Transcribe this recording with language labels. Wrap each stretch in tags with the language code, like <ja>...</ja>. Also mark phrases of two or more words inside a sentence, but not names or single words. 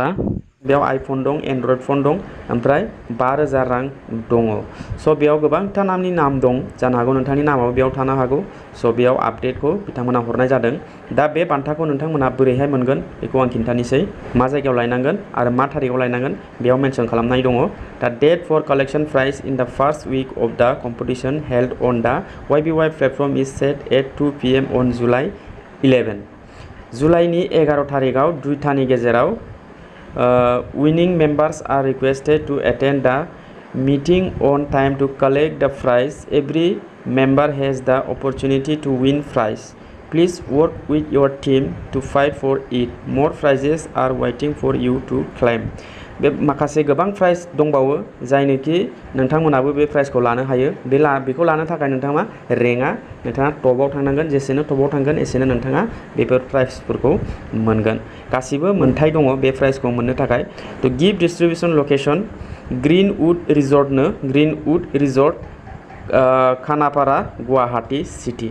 <brx>बेयाव आइफन दं एन्ड्रइड फन दं ओमफ्राय 5,000 रां दङ। स' बेयाव गोबांथा नामनि नाम दं जानो हागौ नोंथांनि नामाबो बेयाव थानो हागौ। स' बेयाव आपडेटखौ बिथांमोना हरनाय जादों। दा बे बान्थाखौ नोंथांमोना बोरैहाय मोनगोन बेखौ आं खिन्थानोसै। मा जायगायाव लायनांगोन आरो मा थारिखआव लायनांगोन बेयाव मेनसन खालामनाय दङ।</brx> <en>दा date for collection prize in the first week of the competition held on the YBY platform is set at 2 PM on July 11।</en> <brx>जुलाइनि 11 थारिखआव 2टानि गेजेराव</brx> <en>winning members are requested to attend the meeting on time to collect the prize. Every member has the opportunity to win prize. Please work with your team to fight for it. More prizes are waiting for you to claim.</en> <brx>बे माखासे गोबां प्राइज दंबावो जायनोखि नोंथांमोनाबो बे प्राइजखौ लानो हायो। बेखौ लानो थाखाय नोंथाङा रेंकआ नोंथाङा टपआव थांनांगोन। जेसेनो टपआव थांगोन एसेनो नोंथाङा बेफोर प्राइजफोरखौ मोनगोन। गासिबो मोनथाय दङ बे प्राइजखौ मोननो थाखाय।</brx> <en>the gift distribution location Greenwood Resort Khanapara Guwahati City.</en>